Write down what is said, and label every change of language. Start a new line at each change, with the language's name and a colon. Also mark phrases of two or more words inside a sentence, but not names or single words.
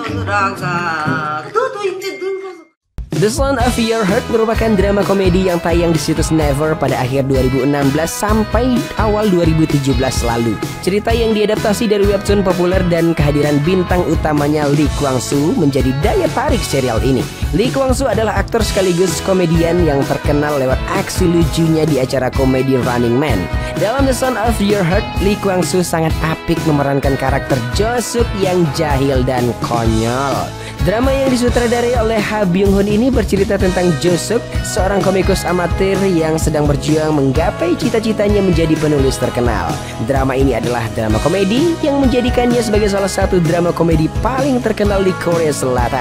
Korean: 돌아가. 너도 이제 늙어서.
Indonesian: The Sound of Your Heart merupakan drama komedi yang tayang di situs Never pada akhir 2016 sampai awal 2017 lalu. Cerita yang diadaptasi dari webtoon populer dan kehadiran bintang utamanya Lee Kwang Soo menjadi daya tarik serial ini. Lee Kwang Soo adalah aktor sekaligus komedian yang terkenal lewat aksi lucunya di acara komedi Running Man. Dalam The Sound of Your Heart, Lee Kwang Soo sangat apik memerankan karakter Jo Suk yang jahil dan konyol. Drama yang disutradarai oleh Ha Byung Hun ini bercerita tentang Jo Suk, seorang komikus amatir yang sedang berjuang menggapai cita-citanya menjadi penulis terkenal. Drama ini adalah drama komedi yang menjadikannya sebagai salah satu drama komedi paling terkenal di Korea Selatan.